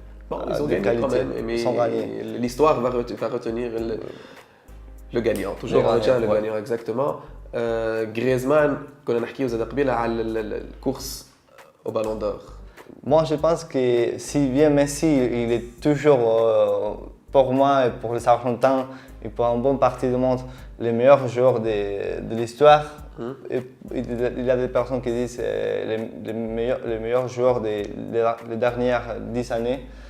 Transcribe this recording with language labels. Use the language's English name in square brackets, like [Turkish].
[French] bon ils ont gagné quand même mais l'histoire va retenir le gagnant toujours on retient le gagnant exactement. [Arabic] Griezmann كنا نحكيو زاد قبيله على الكورس [French] au Ballon d'Or. Moi je pense que si bien Messi il est toujours pour moi et pour les Argentins et pour une bonne partie du monde les meilleurs joueurs de l'histoire. Il y a des personnes qui disent les meilleurs joueurs des dernières 10 années.